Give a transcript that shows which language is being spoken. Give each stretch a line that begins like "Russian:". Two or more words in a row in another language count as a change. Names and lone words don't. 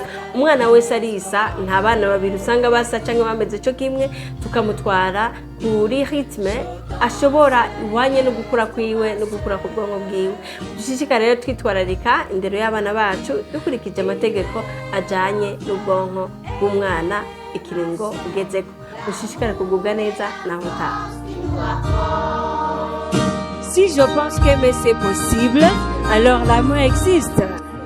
Rundi: Umwana wese arisa, nta bana babiri usanga basa canke bameze cyo kimwe, tukamutwara kuri ritme ashobora ihwanye no gukura kwiwe no gukura ku bwonko bwiwe. Dushishikara rero twitwararika indero y'abana bacu dukurikije amategeko ajanye n'ubwonko bw'umwana ikiringo ugezeko. Dushishikara kugubwa neza naho utaha.
French: si je pense que mais c'est possible, alors l'amour existe.